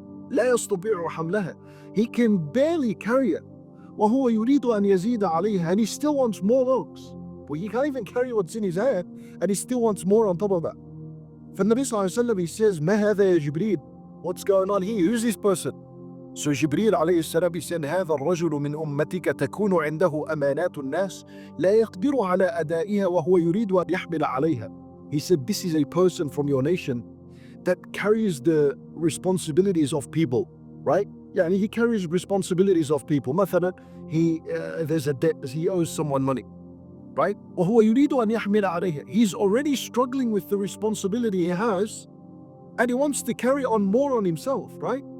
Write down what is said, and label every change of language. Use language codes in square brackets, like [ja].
[ar] لا يستطيع حملها. [en] He can barely carry it. [ar] وهو يريد أن يزيد عليها, [en] and he still wants more logs. Well, he can't even carry what's in his hand, and he still wants more on top of that. For Nabi Sallallahu Alaihi Wasallam, he says, [ar] ما هذا يا جبريل? [en] What's going on here? Who's this person? So Jibreel alayhi salam, he said, [ar] هذا الرجل من أمتك تكون عنده أمانات الناس لا يقدر على أدائها وهو يريد أن يحمل عليها. [en] He said, this is a person from your nation that carries the responsibilities of people, right? Yeah, he carries responsibilities of people. مثلا, there's a debt, he owes someone money, right? [ar] وهو يريد أن يحمل عليها. [en] He's already struggling with the responsibility he has, and he wants to carry on more on himself, right?